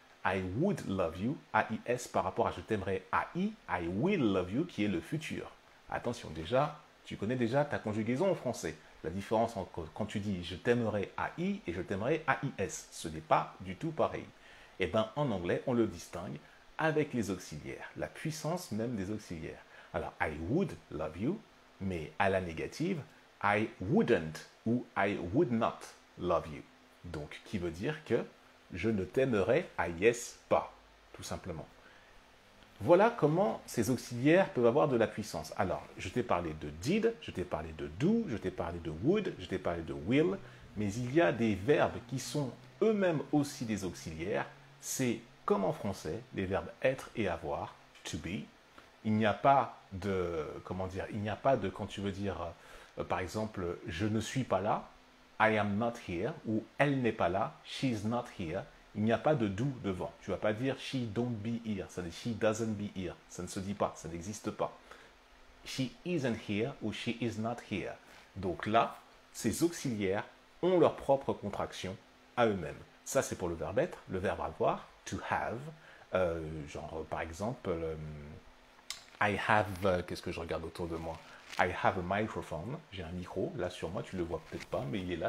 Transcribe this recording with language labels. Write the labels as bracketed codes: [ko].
[en] I would love you, [fr] AIS par rapport à je t'aimerais AI, [en] I will love you, [fr] qui est le futur. Attention, déjà, tu connais déjà ta conjugaison en français. La différence entre quand tu dis je t'aimerais AI et je t'aimerais AIS, ce n'est pas du tout pareil. Et bien en anglais, on le distingue avec les auxiliaires, la puissance même des auxiliaires. Alors, [en] I would love you, [fr] mais à la négative, [en] I wouldn't ou I would not love you. [fr] Donc, qui veut dire que je ne t'aimerais AIS pas, tout simplement. Voilà comment ces auxiliaires peuvent avoir de la puissance. Alors, je t'ai parlé de did, je t'ai parlé de do, je t'ai parlé de would, je t'ai parlé de will, mais il y a des verbes qui sont eux-mêmes aussi des auxiliaires. C'est comme en français, les verbes être et avoir, to be. Il n'y a pas de, comment dire, il n'y a pas de, quand tu veux dire, par exemple, je ne suis pas là, [en] I am not here, [fr] ou elle n'est pas là, [en] she's not here. [fr] Il n'y a pas de do devant. Tu ne vas pas dire [en] she don't be here, [fr] ça dit [en] she doesn't be here. [fr] Ça ne se dit pas, ça n'existe pas. [en] She isn't here ou she is not here. [fr] Donc là, ces auxiliaires ont leur propre contraction à eux-mêmes. Ça, c'est pour le verbe être. Le verbe avoir, to have. Genre, par exemple, [en] I have, [fr] qu'est-ce que je regarde autour de moi? [en] I have a microphone. [fr] J'ai un micro. Là, sur moi, tu ne le vois peut-être pas, mais il est là.